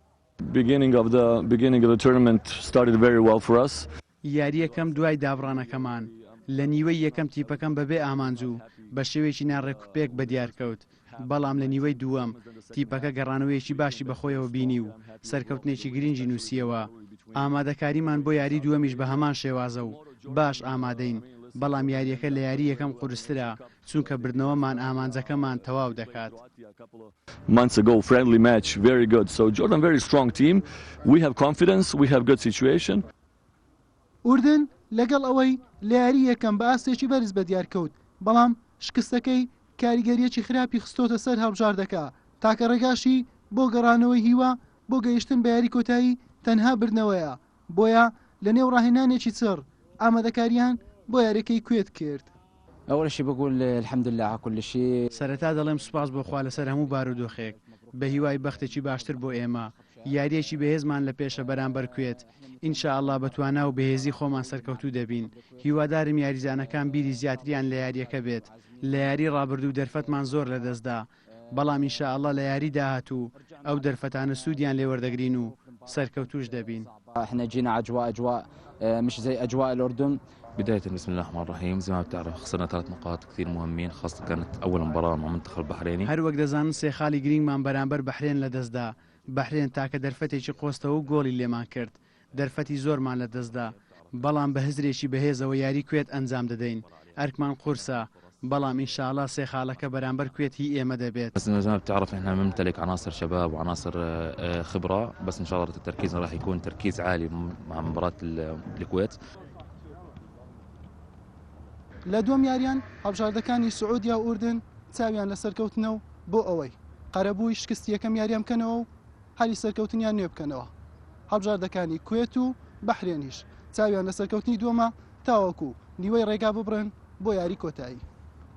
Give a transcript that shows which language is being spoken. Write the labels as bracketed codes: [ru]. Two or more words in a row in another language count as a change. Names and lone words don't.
[ckb] یاری یەکەم دوای دابڕانەکەمان لە نیوەی یەکەم تیپەکەم بەبێ ئامانجوو بە شێوەیەکی ناڕێکوپێک بەدیارکەوت، بەڵام لە نیوەی دووەم تیپەکە گەڕانەوەیەکی باشی بەخۆیەوە بینی و سەرکەوتنێکی گرنگی نووسیەوە. ئامادەکاریمان بۆ یاری دووەمیش بە هەمان شێوازە و باش ئامادەین، بەڵام یاریەکە لە یاری یەکەم قورسترە چونکە بردنەوەمان ئامانجەکەمان تەواو دەکات. [en] Months ago friendly match very good, so Jordan very strong team, we have confidence, we have good situation. [ckb] ئوردن لەگەڵ ئەوەی لە یاری یەکەم بە ئاستێکی بەرز بەدیارکەوت، بەڵام شکستەکەی کاریگەریەکی خراپی خستۆتە سەر هەڵبژاردەکە تاکە ڕێگاشی بۆ گەڕانەوەی هیوا بۆ گەیشتن بە یاری کۆتایی تەنها بردنەوەیە. بۆیە لە نێو ڕاهێنانێکی چڕ ئامادەکاریان بۆ یاریەکەی کوێت کرد. [ar] أول شيء بقول الحمد لله على كل شيء. [ckb] سەرەتا دەڵێم سوپاس بۆ خوا لەسەر هەموو بارودۆخێک، بە هیوای بەختێکی باشتر بۆ ئێمە. یاریەکی بەهێزمان لە پێشە بەرامبەر کوێت. ئینشاءالله بەتوانە و بەهێزی خۆمان سەرکەوتوو دەبین. هیوادارم یاریزانەکان بیری زیاتریان لە یاریەکە بێت. لە یاری ڕابردوو دەرفەتمان زۆر لەدەستدا، بەڵام ئینشاءالله لە یاری داهاتوو ئەو دەرفەتانە سوودیان لێوەردەگرین و سەرکەوتوش دەبین. [ar] احنا جينا أجواء مش زي أجواء الأردن. بداية بسم الله الرحمن الرحيم، زي ما بتعرف خسرنا 3 نقاط كثير مهمين، خاصة كانت أول مباراة مع منتخب البحريني. [ckb] هەر وەک دەزانن سێ خاڵی گرنگمان بەرامبەر بەحرێن لەدەستدا. بەحرێن تاکە دەرفەتێکی قۆستەوە و گۆڵی لێمان کرد، دەرفەتی زۆرمان لەدەستدا، بەڵام بە هزرێکی بەهێزەوە یاری کوێت ئەنجام دەدەین. ئەرکمان قورسە، بەڵام ئینشاءالله سێ خاڵەکە بەرامبەر کوێت هی ئێمە دەبێت. [ar] بس زي ما بتعرف احنا بنمتلك عناصر شباب وعناصر خبرة، بس ان شاء الله تركيزنا راح يكون تركيز عالي مع مباراة الكويت. [ckb] لە دووەم یاریان هەڵبژاردەکانی سعودیا و ئوردن چاویان لە سەرکەوتنەوە بۆ ئەوەی قەرەبووی شکستی یەکەم یاریان بکەنەوە و هەری سەرکەوتنیان نوێ بکەنەوە. هەڵبژاردەکانی کوێت و بەحرێنیش چاویان لە سەرکەوتنی دووەمە تاوەکو نیوەی ڕێگا ببڕن بۆ یاری کۆتایی.